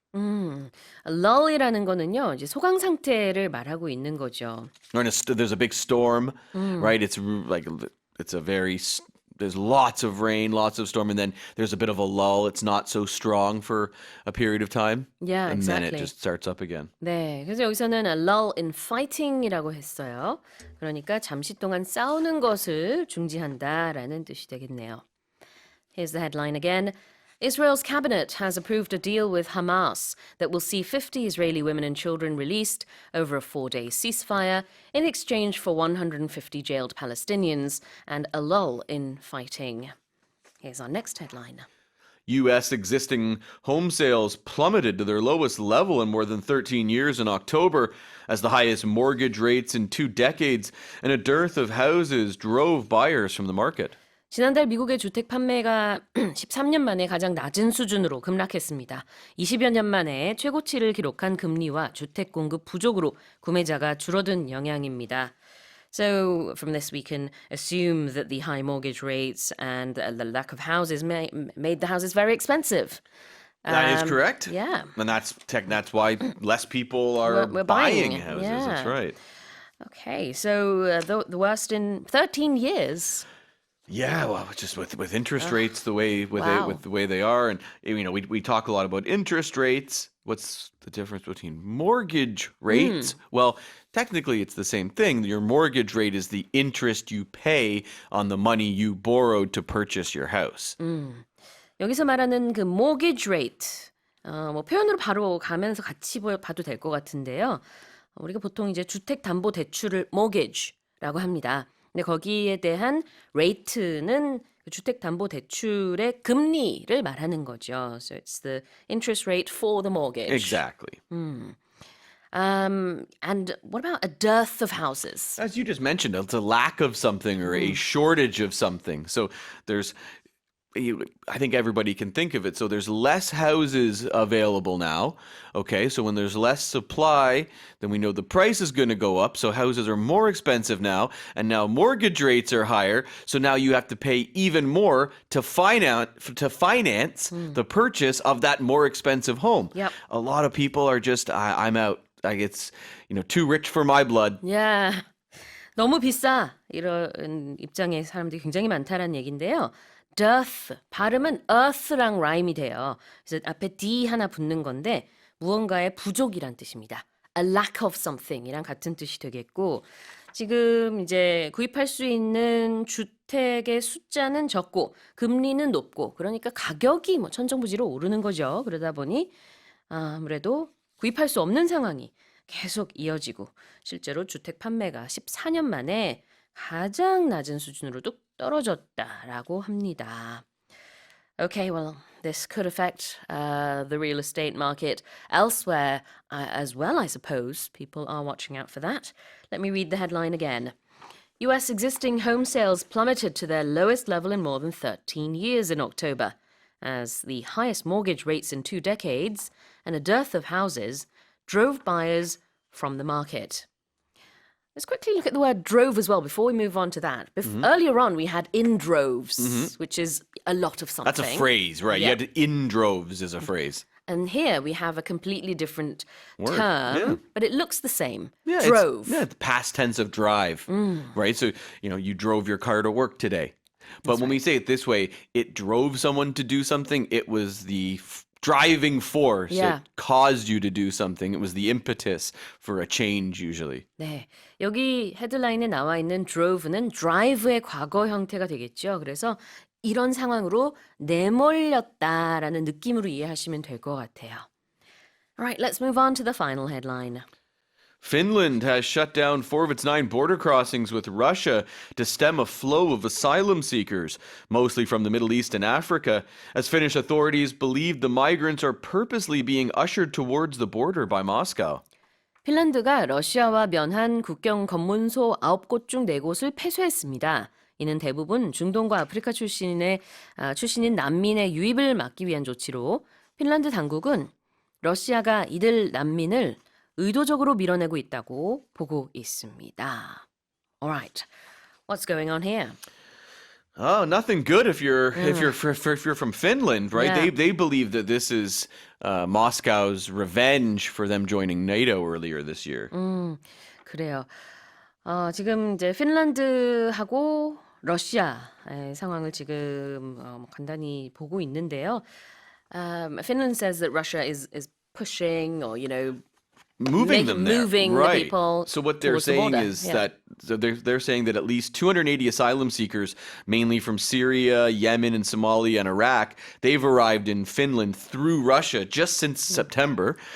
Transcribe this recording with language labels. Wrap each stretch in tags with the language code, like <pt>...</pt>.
<ko>lull이라는 거는요, 이제 소강 상태를 말하고 있는 거죠.</ko> <en>Or there's a big storm, right? It's like it's a very there's lots of rain, lots of storm, and then there's a bit of a lull. It's not so strong for a period of time. Yeah, and then exactly. it just starts up again.</en> <ko>네, 그래서 여기서는</ko> <en>a lull in fighting</en> <ko>이라고 했어요. 그러니까 잠시 동안 싸우는 것을 중지한다라는 뜻이 되겠네요.</ko> <en>Here's the headline again. Israel's cabinet has approved a deal with Hamas that will see 50 Israeli women and children released over a 4-day ceasefire in exchange for 150 jailed Palestinians and a lull in fighting. Here's our next headline. U.S. existing home sales plummeted to their lowest level in more than 13 years in October as the highest mortgage rates in 2 decades and a dearth of houses drove buyers from the market.</en> <ko>지난달 미국의 주택 판매가 13년 만에 가장 낮은 수준으로 급락했습니다. 20여 년 만에 최고치를 기록한 금리와 주택 공급 부족으로 구매자가 줄어든 영향입니다.</ko> <en>So from this we can assume that the high mortgage rates and the lack of houses made the houses very expensive. That is correct. Yeah. And that's why less people are We're buying buying, houses. yeah. That's right. Okay, so the worst in 13 years. Yeah, well, just with interest rates the way Wow. with the way they are, and we talk a lot about interest rates. What's the difference between mortgage rates? Well, technically it's the same thing. Your mortgage rate is the interest you pay on the money you borrowed to purchase your house.</en> <ko>여기서 말하는 그 mortgage rate, 뭐 표현으로 바로 가면서 같이 봐도 될 것 같은데요. 우리가 보통 이제 주택담보대출을 mortgage라고 합니다. 근데 거기에 대한 rate는 주택담보대출의 금리를 말하는 거죠.</ko> <en>So it's the interest rate for the mortgage. Exactly. And what about a dearth of houses? As you just mentioned, it's a lack of something or a shortage of something. So I think everybody can think of it. So there's less houses available now. Okay, so when there's less supply, then we know the price is going to go up. So houses are more expensive now, and now mortgage rates are higher. So now you have to pay even more to finance the purchase of that more expensive home. Yep. A lot of people are just, I'm out. Like it's too rich for my blood.</en> <ko>Yeah. 너무 비싸. 이런 입장의 사람들이 굉장히 많다라는 얘기인데요. dearth, 발음은 earth랑 라임이 돼요. 그래서 앞에 d 하나 붙는 건데 무언가의 부족이란 뜻입니다.</ko> <en>a lack of something</en> <ko>이랑 같은 뜻이 되겠고 지금 이제 구입할 수 있는 주택의 숫자는 적고 금리는 높고 그러니까 가격이 뭐 천정부지로 오르는 거죠. 그러다 보니 아무래도 구입할 수 없는 상황이 계속 이어지고 실제로 주택 판매가 14년 만에 가장 낮은 수준으로 뚝 떨어졌다라고 합니다.</ko> <en>Okay, well, this could affect the real estate market elsewhere as well, I suppose. People are watching out for that. Let me read the headline again. US existing home sales plummeted to their lowest level in more than 13 years in October, as the highest mortgage rates in 2 decades and a dearth of houses drove buyers from the market. Let's quickly look at the word drove as well before we move on to that. Earlier on, we had in droves, which is a lot of something. That's a phrase, right? Yeah. You had in droves is a phrase. And here we have a completely different Word, term, yeah. but it looks the same. Yeah, Drove. It's the past tense of drive, right? So, you drove your car to work today. But when we say it this way, it drove someone to do something, it was the driving force. Yeah. It caused you to do something. It was the impetus for a change usually.</en> <ko>네, 여기 헤드라인에 나와 있는 drove는 drive의 과거 형태가 되겠죠. 그래서 이런 상황으로 내몰렸다라는 느낌으로 이해하시면 될 것 같아요.</ko> <en>All right, let's move on to the final headline. Finland has shut down 4 of its 9 border crossings with Russia to stem a flow of asylum seekers, mostly from the Middle East and Africa, as Finnish authorities believe the migrants are purposely being ushered towards the border by Moscow. 핀란드가 러시아와 면한 국경 검문소 9곳 중 4곳을 폐쇄했습니다. 이는 대부분 중동과 아프리카 출신인 난민의 유입을 막기 위한 조치로 핀란드 당국은 러시아가 이들 난민을 의도적으로 밀어내고 있다고 보고 있습니다. All right, what's going on here? Oh, nothing good if you're from Finland, right? Yeah. They believe that this is Moscow's revenge for them joining NATO earlier this year.</en> <ko>그래요. 지금 이제 핀란드하고 러시아의 상황을 지금 간단히 보고 있는데요.</ko> <en>Finland says that Russia is pushing or Moving them there. moving the Right. people So what they're towards the saying border. is Yeah. that so they're saying that at least 280 asylum seekers, mainly from Syria, Yemen, and Somalia and Iraq, they've arrived in Finland through Russia just since September.</en>